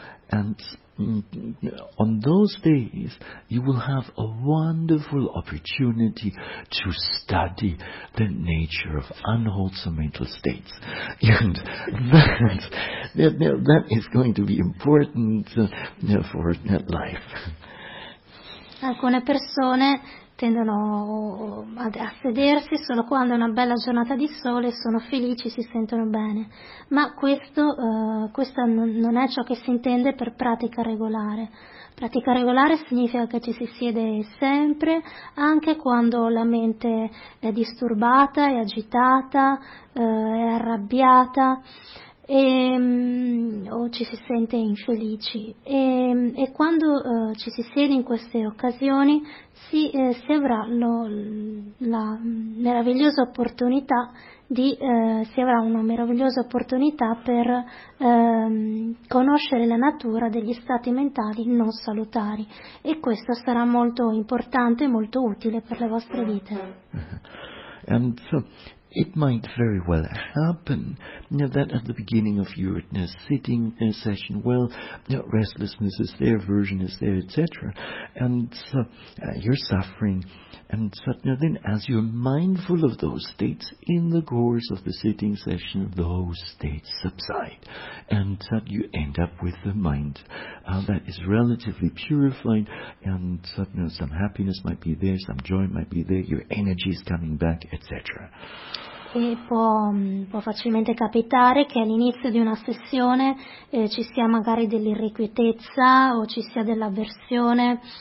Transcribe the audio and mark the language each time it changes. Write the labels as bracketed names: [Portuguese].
[English] And on those days, you will have a wonderful opportunity to study the nature of unwholesome mental states. And that is going to be important for life. [Italian] Alcune persone tendono a sedersi solo quando è una bella giornata di sole, sono felici, si sentono bene. Ma questo non è ciò che si intende per pratica regolare. Pratica regolare significa che ci si siede sempre, anche quando la mente è disturbata, è agitata, è arrabbiata. o ci si sente infelici, e quando ci si siede in queste occasioni si avrà la meravigliosa opportunità per conoscere la natura degli stati mentali non salutari, e questo sarà molto importante e molto utile per le vostre vite. [English] And so it might very well happen, you know, that at the beginning of your sitting session, well, you know, restlessness is there, aversion is there, etc. And so you're suffering. And so, you know, then as you're mindful of those states, in the course of the sitting session, those states subside. And so you end up with a mind that is relatively purified, and so, you know, some happiness might be there, some joy might be there, your energy is coming back, etc. [Italian] E può facilmente capitare che all'inizio di una sessione ci sia magari dell'irrequietezza o ci sia dell'avversione,